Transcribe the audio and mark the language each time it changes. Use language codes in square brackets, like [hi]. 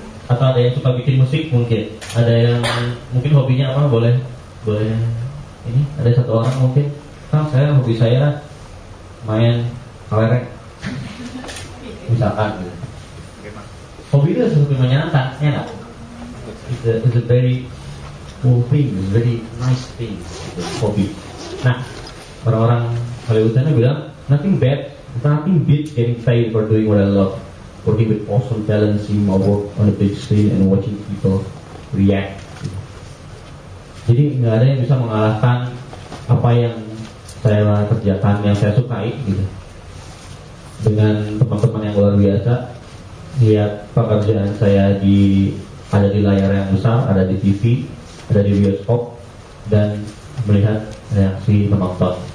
[id] Atau ada yang suka bikin musik mungkin? Ada yang mungkin hobinya apa? Boleh ini ada satu orang mungkin, hobi saya main kelereng misalkan gitu. Hobi itu sesuatu yang menyenangkan, ya nggak? [en] It's a very cool thing, very nice thing, gitu, hobi. [id] Nah, orang-orang Hollywood sana bilang [en] nothing beat getting paid for doing what I love, working with awesome talent, seeing my work on the big screen and watching people react. [id] Jadi nggak ada yang bisa mengalahkan apa yang saya kerjakan, yang saya sukai gitu. Dengan teman-teman yang luar biasa, lihat pekerjaan saya ada di layar yang besar, ada di TV, ada di bioskop, dan melihat reaksi penonton.